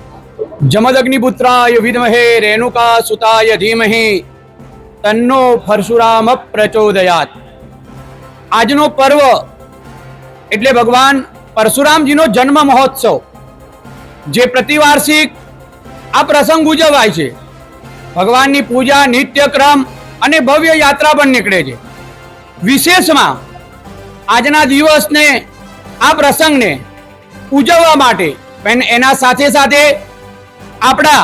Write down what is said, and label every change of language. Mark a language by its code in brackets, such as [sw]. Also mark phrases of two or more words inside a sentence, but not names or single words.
[sa] जमदग्निपुत्राय विद्महे रेणुका सुताय धीमहि तन्नो परशुराम प्रचोदयात। [gu] આજનો પર્વ એટલે ભગવાન પરશુરામજીનો જન્મ મહોત્સવ, જે પ્રતિવાર્ષિક આ પ્રસંગ ઉજવાય છે। ભગવાનની પૂજા, નિત્યક્રમ અને ભવ્ય યાત્રા પણ નીકળે છે। વિશેષમાં આજના દિવસને, આ પ્રસંગને ઉજવવા માટે એના સાથે સાથે આપણા